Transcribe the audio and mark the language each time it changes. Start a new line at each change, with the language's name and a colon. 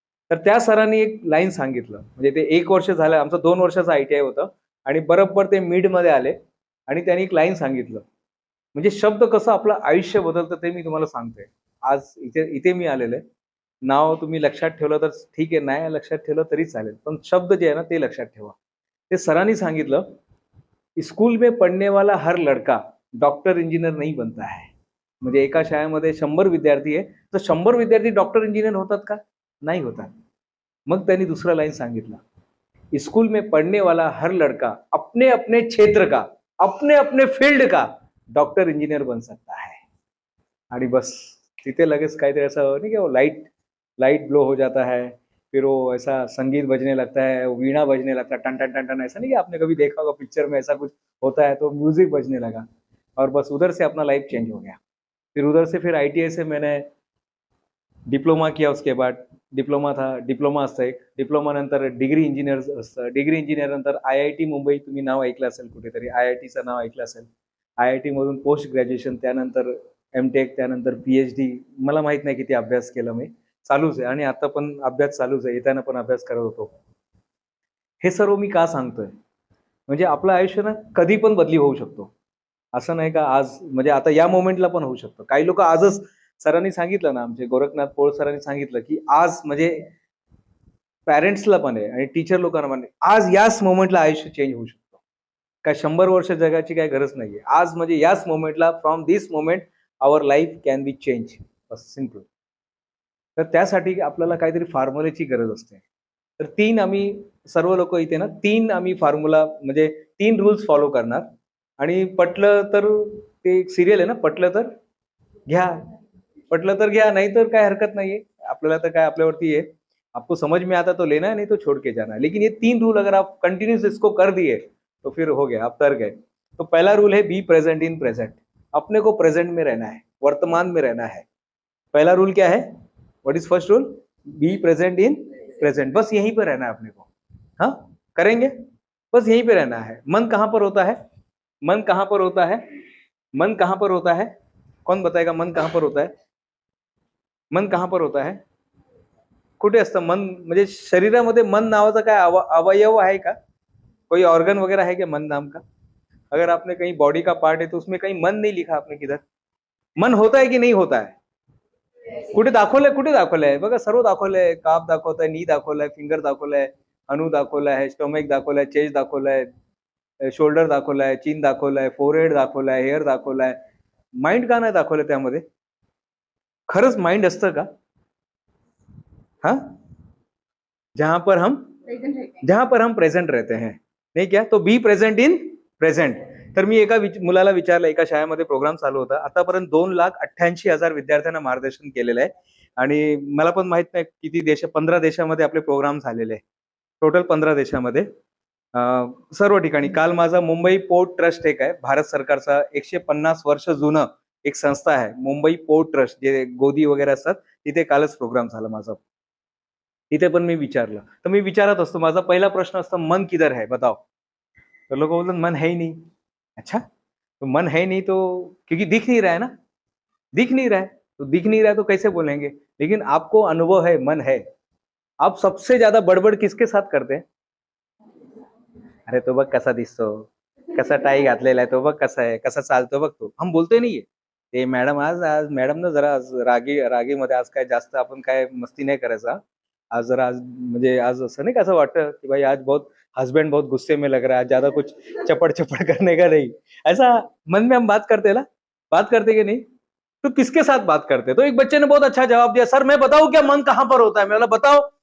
Marathi: तर त्या सरांनी एक लाईन सांगितलं, म्हणजे ते 1 वर्ष झालं, आमचं 2 वर्षाचं ITI होतं आणि बरोबर ते मिडमध्ये आले आणि त्यांनी एक लाईन सांगितलं. म्हणजे शब्द कसं आपलं आयुष्य बदलतं ते मी तुम्हाला सांगतोय. आज इथे मी आलेलो आहे. नाव तुम्ही लक्षात ठेवलं तर ठीक आहे, नाही लक्षात ठेवलं तरी चालेल, पण शब्द जे आहे ना ते लक्षात ठेवा. ते सरांनी सांगितलं,
Hindi: स्कूल में पढ़ने वाला हर लड़का डॉक्टर इंजिनियर नहीं बनता है.
Marathi: म्हणजे एका शाळेमध्ये 100 विद्यार्थी आहे, तर 100 विद्यार्थी डॉक्टर इंजिनियर होतात का? नाही होतात. मग त्यांनी दुसरा लाईन सांगितला,
Hindi: स्कूल में पढ़ने वाला हर लड़का अपने अपने क्षेत्र का, अपने अपने फील्ड का डॉक्टर इंजिनियर बन सकता है.
Marathi: आणि बस तिथे लगेच काहीतरी असं नाही का,
Hindi: लाइट लाइट ब्लो हो जाता है, फिर वो ऐसा संगीत बजने लगता है, वीणा बजने लगता है, टन टन टन टन. ऐसा नहीं कि आपने कभी देखा होगा पिक्चर में ऐसा कुछ होता है, तो म्यूजिक बजने लगा और बस उधर से अपना लाइफ चेंज हो गया. फिर उधर से फिर ITI से मैंने डिप्लोमा किया. उसके बाद
Marathi: डिप्लोमा असतं एक, डिप्लोमा नंतर डिग्री इंजिनियर असतं, डिग्री इंजिनियर नंतर IIT मुंबई, तुम्ही नाव ऐकलं असेल कुठेतरी, IITचं नाव ऐकलं असेल. IIT मधून पोस्ट ग्रॅज्युएशन, त्यानंतर MTech, त्यानंतर PhD. मला माहित नाही किती अभ्यास केला मी, चालूच आहे आणि आता पण अभ्यास चालूच आहे, येताना पण अभ्यास करत होतो. हे सर्व मी का सांगतोय, म्हणजे आपलं आयुष्य ना कधी पण बदली होऊ शकतो. असं नाही का आज, म्हणजे आता या मोमेंटला पण होऊ शकतं. काही लोक आजच, सरांनी सांगितलं ना, आमचे गोरखनाथ पोळ सरांनी सांगितलं की आज म्हणजे पॅरेंट्सला पण आहे आणि टीचर लोकांना पण आहे, आज याच मोमेंटला आयुष्य चेंज होऊ शकतो. काय 100 वर्ष जगाची काय गरज नाहीये. आज म्हणजे याच मोमेंटला,
English: From this moment our life can be change.
Marathi: Simple. तर त्यासाठी आपल्याला काहीतरी फॉर्म्युलेची गरज असते. तर 3 आम्ही सर्व लोक इथे ना 3 आम्ही फॉर्म्युला, म्हणजे 3 रूल्स फॉलो करणार. आणि पटलं तर, ते एक सिरियल आहे ना, पटलं तर घ्या, पटलं तर घ्या, नाही तर काय हरकत नाहीये. आपल्याला तर काय, आपल्यावरती आहे,
Hindi: आपको समझ में आता तो लेना है, नहीं तो छोड़ के जाना है. लेकिन ये 3 रूल अगर आप कंटिन्यूस इसको कर दिए तो फिर हो गया, आप तर गए. तो पहला रूल है
English: Be present in present.
Hindi: अपने को प्रेजेंट में रहना है, वर्तमान में रहना है. पहला रूल क्या है?
English: What is first rule? Be present in present.
Hindi: बस यहीं पर रहना है अपने को. हाँ, करेंगे, बस यहीं पे रहना है. मन कहां पर होता है? मन कहां पर होता है? मन कहां पर होता है? कौन बताएगा मन कहां पर होता है? मन कहां पर होता है?
Marathi: कुठे असतं मन? म्हणजे शरीरामध्ये मन नावाचा काय अवयव आहे का?
Hindi: कोई ऑर्गन वगैरह है क्या मन नाम का? अगर आपने कहीं बॉडी का पार्ट है तो उसमें कहीं मन नहीं लिखा आपने किधर. मन होता है की नहीं होता है?
Marathi: कुठे दाखवलंय बघा, सर्व दाखवलंय. काप दाखवताय, नी दाखवलंय, फिंगर दाखवलंय, अणू दाखवलाय, स्टोमक दाखवलाय, चेस्ट दाखवलाय, शोल्डर दाखवलाय, चीन दाखवलाय, फोरहेड दाखवलाय, हेअर दाखवलाय. माइंड का नाही दाखवलं त्यामध्ये? खरंच माइंड असतं का?
Hindi: हा, जहां पर हम प्रेझेंट रहते हैं, नाही क्या?
English: तो be present in present.
Marathi: तर मी एका मुलाला विचारलं, एका शाळेमध्ये प्रोग्राम चालू होता, आतापर्यंत 2,88,000 विद्यार्थ्यांना मार्गदर्शन केलेलं आहे. आणि मला पण माहित नाही किती देश, 15 देशामध्ये आपले प्रोग्राम झालेले आहे, टोटल 15 देशामध्ये, सर्व ठिकाणी. काल माझा मुंबई पोर्ट ट्रस्ट एक आहे, भारत सरकारचा 150 वर्ष जुनं एक संस्था आहे, मुंबई पोर्ट ट्रस्ट, जे गोदी वगैरे असतात, तिथे कालच प्रोग्राम झाला माझा. तिथे पण मी विचारलं. तर मी विचारत असतो, माझा पहिला प्रश्न असतो,
Hindi: मन किधर है बताओ. तो लोग बोलते मन है ही नहीं. अच्छा, तो मन है नहीं तो क्योंकि दिख नहीं रहा है ना, दिख नहीं रहा है, तो दिख नहीं रहा है तो कैसे बोलेंगे. लेकिन आपको अनुभव है, मन है. आप सबसे ज्यादा बडबड किसके साथ करते हैं.
Marathi: अरे तो बघ कसा दिसतो, कसा टाई घातलेला आहे, तो बघ कसा आहे, कसा चालतो बघ तो. हम बोलतोय नाहीये ते मॅडम, आज आज मॅडम ना जरा रागीमध्ये आज काय जास्त आपण काय मस्ती नाही करायचा. आज म्हणजे आज असं नाही, कसं वाटतं की
Hindi: भाई आज बहुत हस्बैंड बहुत गुस्से में लग रहा है, ज्यादा कुछ चपड़ चपड़ करने का नहीं. ऐसा मन में हम बात करते हैं ना, बात करते कि नहीं. तो किसके साथ बात करते. तो एक बच्चे ने बहुत अच्छा जवाब दिया, सर मैं बताऊं क्या मन कहां पर होता है. मैं बोला बताओ.